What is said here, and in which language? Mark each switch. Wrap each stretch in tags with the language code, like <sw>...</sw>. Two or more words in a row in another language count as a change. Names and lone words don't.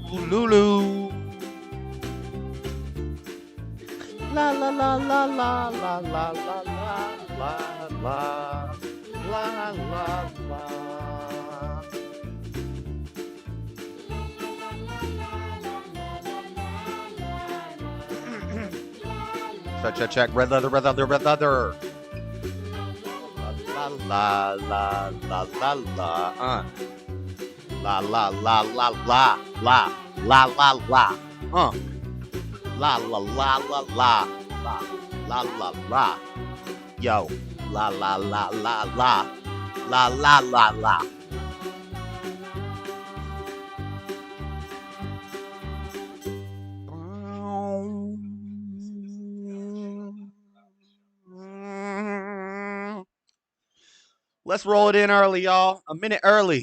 <en>Lulu. La la la la la la la la la la la la la la. Check. Red leather. La la la la la la. La la la la la la la la la. La la la la la la la la. Yo. La la la la la la la la la. Let's roll it in early, y'all. A minute early.</en>